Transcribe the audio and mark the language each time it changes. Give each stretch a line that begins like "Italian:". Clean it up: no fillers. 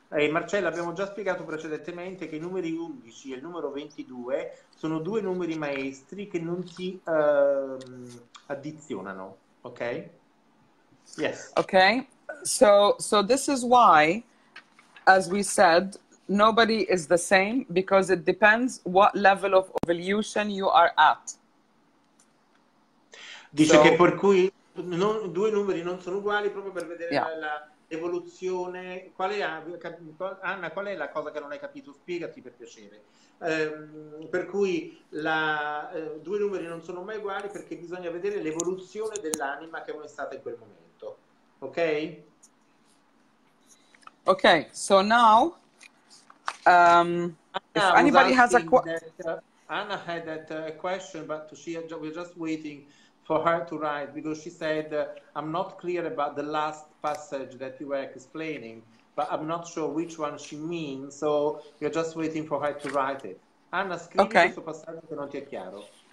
Italian: Marcella, abbiamo già spiegato precedentemente che i numeri 11 e il numero 22 sono due numeri maestri che non si addizionano, ok?
English: Yes. Okay, so this is why, as we said, nobody is the same, because it depends what level of evolution you are at.
Italian: Dice che per cui due numeri non sono uguali, proprio per vedere
English: yeah.
Italian: l'evoluzione. Anna, qual è la cosa che non hai capito? Spiegati, per piacere. Per cui due numeri non sono mai uguali, perché bisogna vedere l'evoluzione dell'anima che è stata in quel momento. Ok?
English: Okay, so now, if anybody has a question. Anna had that question, but we're just waiting for her to write, because she said, I'm not clear about the last passage that you were explaining, but I'm not sure which one she means, so we're just waiting for her to write it.
Italian: Anna, scrivi questo passaggio che non ti è chiaro.